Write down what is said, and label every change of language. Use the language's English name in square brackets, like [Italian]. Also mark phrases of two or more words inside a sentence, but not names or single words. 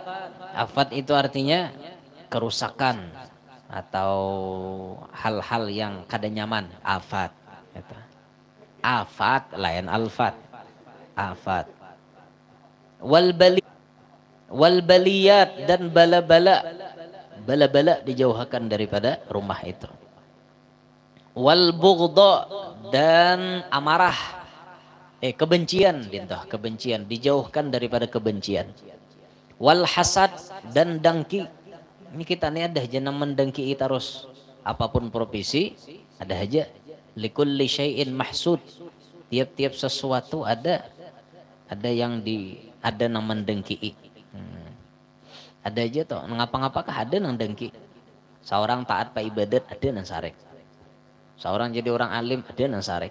[Banjar] Afat itu artinya kerusakan atau hal-hal yang kada nyaman, afat. [Indonesian] Afat lain alfat. Afat. [Arabic] والبليات, [Indonesian] dan bala-bala. Bala-bala dijauhkan daripada rumah itu. [Arabic] والبغضاء, [Indonesian] dan amarah. Kebencian dintoh, kebencian dijauhkan daripada kebencian. [Arabic] والحسد, [Indonesian] dan dengki. [Banjar] Ini kita nih ada aja nang mendengki terus. [Indonesian] Apapun profesi ada aja. [Arabic] لكل شيء محسود. [Banjar] Tiap-tiap sesuatu ada yang ada nang mendengki. Ada aja toh ngapa-ngapakah ada nang dengki. Seorang taat pa ibadat ada nang sarek. Seorang jadi orang alim ada nang sarek.